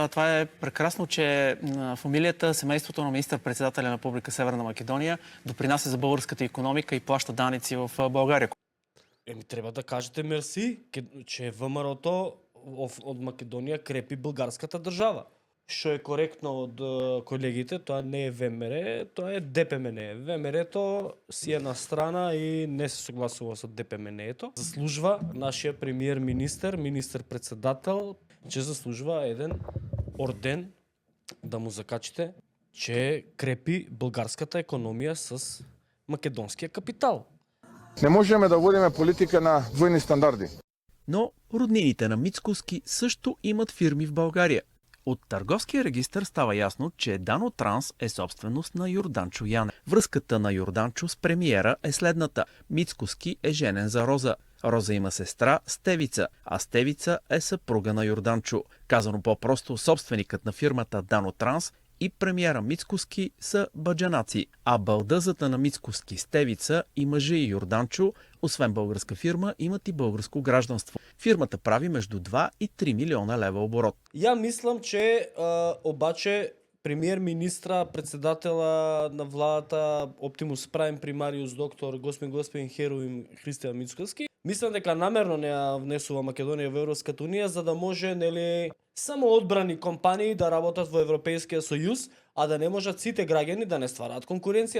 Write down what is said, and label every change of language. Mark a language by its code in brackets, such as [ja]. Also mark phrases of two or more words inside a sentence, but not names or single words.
[bg] Това е прекрасно, че фамилията, семейството на министър-председателя на Република Северна Македония допринася за българската икономика и плаща данъци в България. [mk] Треба да кажете мерси, че ВМРО-то од Македонија крепи българската држава. Што е коректно од колегите, тоа не е ВМРО, тоа е ДПМНЕ. ВМРО-то си е на страна и не се согласува со ДПМНЕ-то. Заслужува нашиот премиер-министер, министер-председател, че заслужува еден орден да му закачите, че крепи българската економија с македонския капитал. Не можеме да водиме политика на двојни стандарди. [bg] Но роднините на Мицкоски също имат фирми в България. От търговския регистър става ясно, че Дано Транс е собственост на Йорданчо Янев. Връзката на Йорданчо с премиера е следната. Мицкоски е женен за Роза. Роза има сестра Стевица, а Стевица е съпруга на Йорданчо. Казано по-просто, собственикът на фирмата Дано Транс и премиера Мицкоски са баджанаци, а балдъзата на Мицкоски Стевица и мъжа и Йорданчо, освен българска фирма, имат и българско гражданство. Фирмата прави между 2 и 3 милиона лева оборот. [mk] Я мислам, че обаче премиер-министра, председатела на владата, Оптимус Прайм примариус доктор господин Херовим Христијан Мицкоски, мислам дека намерно не ја внесува Македонија во Европската унија за да може само одбрани компании да работат во Европейскиот сојуз, а да не можат сите граѓани да не ствараат конкуренција.